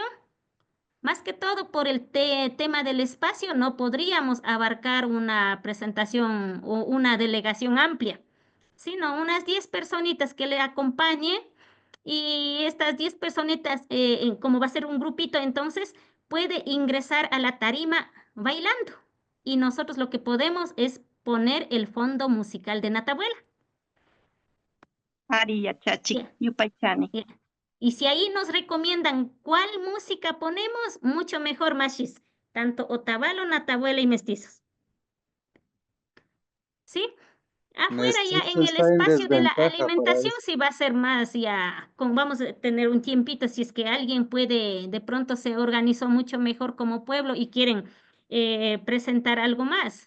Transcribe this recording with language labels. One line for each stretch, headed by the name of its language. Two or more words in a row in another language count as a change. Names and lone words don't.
Spanish: Más que todo por el tema del espacio, no podríamos abarcar una presentación o una delegación amplia, sino unas 10 personitas que le acompañen y estas 10 personitas, como va a ser un grupito, entonces puede ingresar a la tarima bailando. Y nosotros lo que podemos es poner el fondo musical de Natabuela.
Quechua: Ari yachachi,
Spanish: Ya,
Quechua: yupaychani.
Spanish: ya. Y si ahí nos recomiendan cuál música ponemos, mucho mejor, Mashis. Tanto Otavalo, Natabuela y Mestizos. ¿Sí? Afuera ya en Mestizo el está en espacio de la desventaja para alimentación eso. sí va a ser más ya, vamos a tener un tiempito si es que alguien puede, de pronto se organizó mucho mejor como pueblo y quieren presentar algo más.